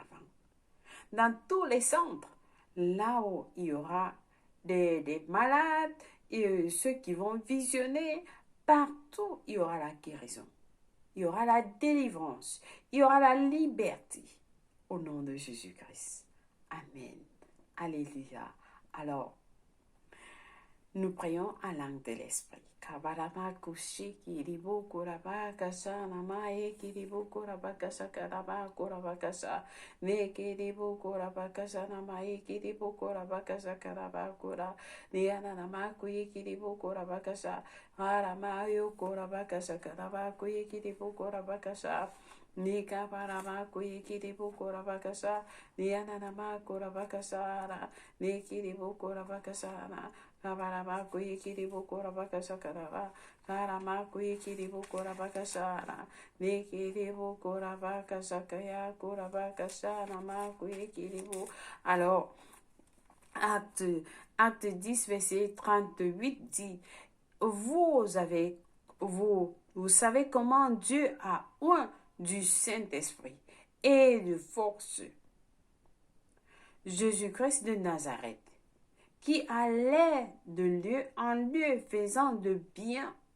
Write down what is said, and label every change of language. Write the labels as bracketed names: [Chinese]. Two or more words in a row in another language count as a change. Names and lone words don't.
[French] Dans tous les centres, là où il y aura des malades et ceux qui vont visionner, partout il y aura la guérison. Il y aura la délivrance. Il y aura la liberté. Au nom de Jésus-Christ. Amen. Alléluia. Alors, nous prions en langue de l'esprit. Kabarama kushi kiribu kuraba kasa nama e kiribu kuraba kasa karaba kuraba kasa ne kiribu kuraba kasa nama e kiribu kuraba kasa karaba kura ne anama kuyi kiribu kuraba kasa harama yo kuraba kasa karaba kuyi kiribu kuraba kasa ni kabarama kuyi kiribu kuraba kasa ni anama kuraba kasa ne kiribu kuraba kasa na Kabarama kuyi kiribu kurabaka sakaraba. Karama kuyi kiribu kurabaka sana. Ne kiribu kurabaka sakaya kurabaka sana ma kuyi kiribu. Alors, acte 10, verset 38 dit, vous savez comment Dieu a oint du Saint-Esprit et de force Jésus-Christ de Nazareth, qui allait de lieu en lieu, faisant du bien